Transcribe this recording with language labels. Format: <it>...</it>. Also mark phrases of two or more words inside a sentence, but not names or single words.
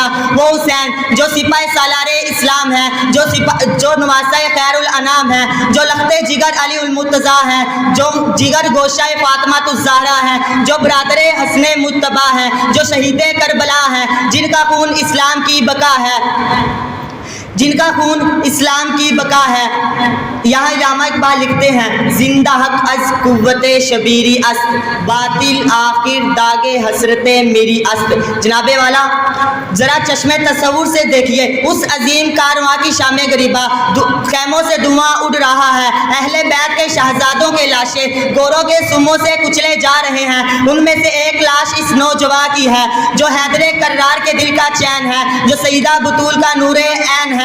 <ur>وہ حسین جو سپاہ سالار اسلام ہے، جو نواسہ خیر الانام ہے، جو لخت جگر علی المرتضیٰ ہے، جو جگر گوشہ فاطمہ الزہرا ہے، جو برادر حسن مجتبی ہے، جو شہید کربلا ہے، جن کا خون اسلام کی بقا ہے۔ یہاں علامہ اقبال لکھتے ہیں،</ur> <fa>زندہ حق از قوت شبیری است، باطل آخر داغ حسرت میری است۔</fa> <ur>جناب والا، ذرا چشم تصور سے دیکھیے، اس عظیم کارواں کی شام غریبہ، خیموں سے دھواں اڑ رہا ہے، اہل بیت کے شہزادوں کے لاشیں گوروں کے سموں سے کچلے جا رہے ہیں۔ ان میں سے ایک لاش اس نوجوان کی ہے جو حیدر کرار کے دل کا چین ہے، جو سیدہ بطول کا نور عین ہے۔</ur>